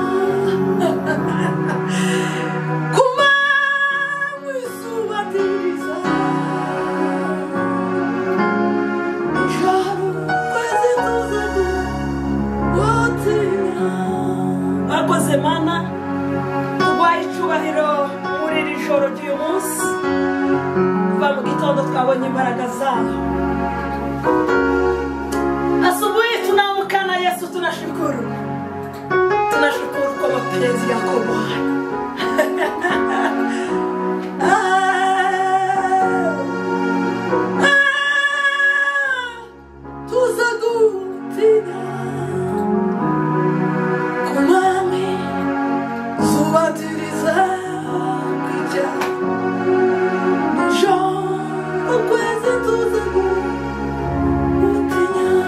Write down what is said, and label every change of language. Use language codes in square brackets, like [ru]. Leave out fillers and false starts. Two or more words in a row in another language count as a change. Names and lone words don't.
[rn] Kumanga izuba ntiriza, nijoro ukwezi tuza gutinya. Wakoze Mana, tuguhaye icubahiro muri iri joro ry'uyu munsi. Kuva mu gitondo twabonye imbaraga zayo. [sw] Asubuhi tunaamka na Yesu, tunashukuru. Tunashukuru kwa mapenzi yako Bwana. [rn] Tuza gutinya. Kumanga izuba ntiriza kwica, nijoro ukwezi tuza gutinya.